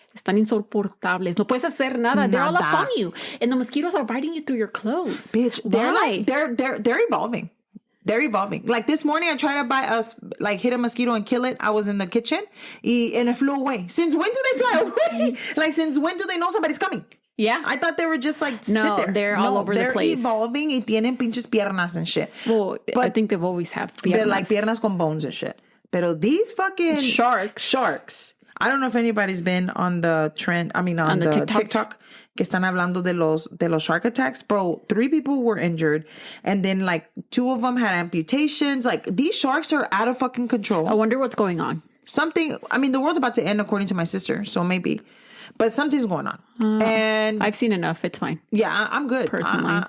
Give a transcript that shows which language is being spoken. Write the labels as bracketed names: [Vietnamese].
[Spanish] Están insoportables. No puedes hacer nada. [English] They're all up on you. And the mosquitoes are biting you through your clothes. Bitch, they're evolving. They're evolving. Like this morning, I tried to hit a mosquito and kill it. I was in the kitchen and it flew away. Since when do they fly away? Like, since when do they know somebody's coming? Yeah. I thought they were just like, sit there. They're all over the place. They're evolving [Spanish] y tienen pinches piernas [English] and shit. Well, but I think they've always have piernas. They're like [Spanish] piernas con [English] bones and shit. [Spanish] Pero [English] these fucking sharks. I don't know if anybody's been on the trend. I mean, on the TikTok. [Spanish] Que están hablando de los [English] shark attacks. Bro, 3 people were injured. And then like 2 of them had amputations. Like these sharks are out of fucking control. I wonder what's going on. The world's about to end according to my sister. So maybe. But something's going on. And I've seen enough. It's fine. Yeah, I'm good. Personally.